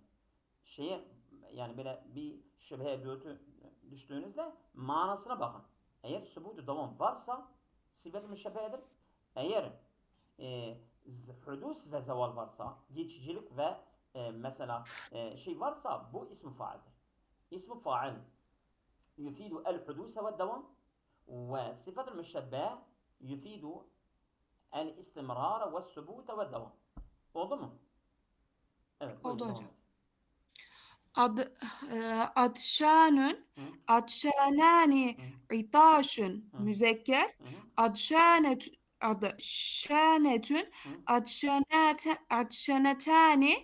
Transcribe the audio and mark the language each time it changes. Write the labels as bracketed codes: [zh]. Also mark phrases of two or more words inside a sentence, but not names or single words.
[tr] Şeye yani böyle bir şüpheye düştüğünüzde manasına bakın. Eğer subutu devam varsa sıfat-ı müşebbedir. Eğer e, hudus ve zeval varsa, geçicilik ve mesela varsa bu ismi faildir. İsmi fail [ar] يفيد الحدوث والدوام وصفة المشبه يفيد الاستمرار والثبوت والدوام. [tr] Oldu mu? Evet, buyurun Oldu devam hocam. et. [ar] Adşanun, Hı. adşanani, Hı. itaşun Hı. [tr] müzekker. Hı. [ar] Adşanetun, Hı. adşanetani,